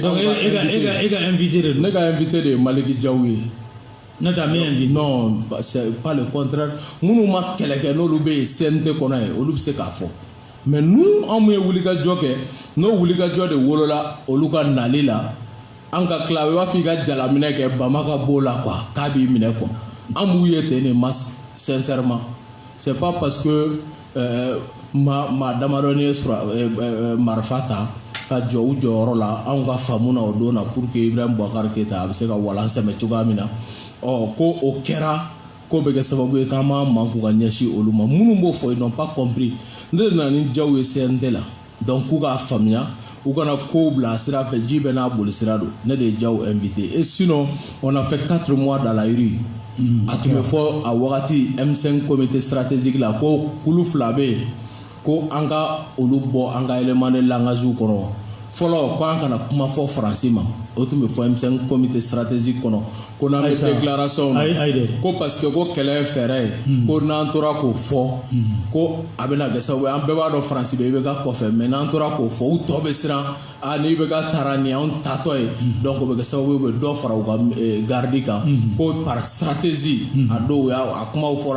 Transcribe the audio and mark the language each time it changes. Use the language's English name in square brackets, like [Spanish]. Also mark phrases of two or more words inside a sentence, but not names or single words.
[Bambara] donc e ka invité de don ne ka invité de ye Maliki Diaw ye ne t'a min invité [French] non c'est pas le contraire [Bambara] minnu ma kɛlɛ kɛ n'olu bɛ yen CNT kɔnɔ ye olu bɛ se k'a fɔ [French] mais nous [Bambara] an mun ye wulikajɔ kɛ n'o wulikajɔ de wolola olu ka nali la an ka tila i b'a fɔ i ka jalaminɛ kɛ bama ka b'o la quoi k'a b'i minɛ quoi an b'u ye ten de masse [French] sincèrement c'est pas parce que [Bambara] maa damadɔni ye marifa ta ka jɔ u jɔyɔrɔ la anw ka faamu na o don na pour que Ibrahim Boubacar Keita a bɛ se ka walan sɛmɛ cogoya min na ko o kɛra ko bɛ kɛ sababu ye k'an b'an manku ka ɲɛsin olu ma minnu b'o fɔ [French] ils n'ont pas [Bambara] compris ne de nana ni Diaw ye CNT la donc k'u k'a faamuya u kana kow bila a sira fɛ ji bɛɛ n'a boli sira don ne de ye Diaw invité [French] et sinon on a fait 4 mois dans la rue [Bambara] a tun bɛ fɔ a wagati M5 [French] comité stratégique [Bambara] la ko kulu fila bɛ yen ko an ka olu bɔ an ka [French] élément de langage [Bambara] kɔnɔ fɔlɔ ko an kana kuma fɔ faransi ma o tun bɛ fɔ M5 [French] comité stratégique [Bambara] kɔnɔ ko n'an bɛ déclaration na ko parce que ko kɛlɛ ye fɛɛrɛ ye ko n'an tora k'o fɔ ko a bɛna kɛ sababu ye an bɛɛ b'a dɔn faransi bɛ IBK kɔfɛ mais n'an tora k'o fɔ u tɔ bɛ siran ni IBK taara ni anw tatɔ ye donc o bɛ kɛ sababu ye u bɛ dɔ fara u ka garde kan ko [French] par stratégie [Bambara] a dɔw a kumaw fɔra